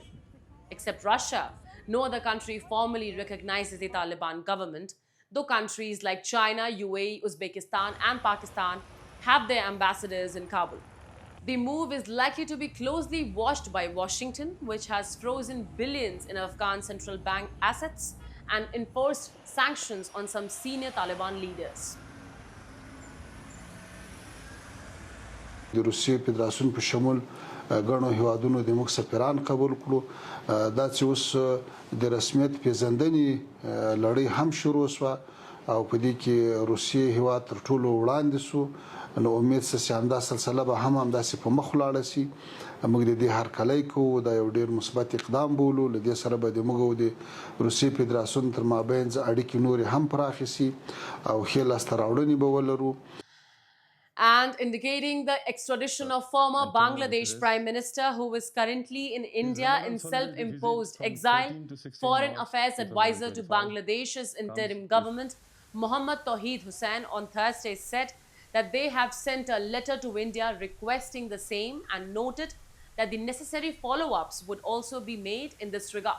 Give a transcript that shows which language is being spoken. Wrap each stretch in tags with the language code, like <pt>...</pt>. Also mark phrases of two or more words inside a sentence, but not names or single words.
<en>Except Russia, no other country formally recognizes the Taliban government, though countries like China, UAE, Uzbekistan and Pakistan have their ambassadors in Kabul. The move is likely to be closely watched by Washington, which has frozen billions in Afghan central bank assets and enforced sanctions on some senior Taliban leaders.</en> <ps>د روسیې فدراسیون په شمول غنو هیوادونو د موږ سفیران قبول کړو دا چې اوس د رسمیت پیژندنې لړۍ هم شروع شوه او په دې کې روسیې هیواد تر ټولو وړاندې شو نو امید چې همدا سلسله به هم همداسې په مخ ولاړه شي موږ د دې هرکلی کوو دا یو ډېر مثبت اقدام بولو له دې سره به د موږ او د روسیې فدراسیون تر مابین اړیکې نورې هم پراخې شي او ښې لاسته راوړنې به ولرو.</ps> <en>And indicating the extradition of former Bangladesh Prime Minister who is currently in India in self-imposed exile, Foreign Affairs Advisor to Bangladesh's interim government, Mohammad Tawheed Hussain, on Thursday said that they have sent a letter to India requesting the same and noted that the necessary follow-ups would also be made in this regard.</en>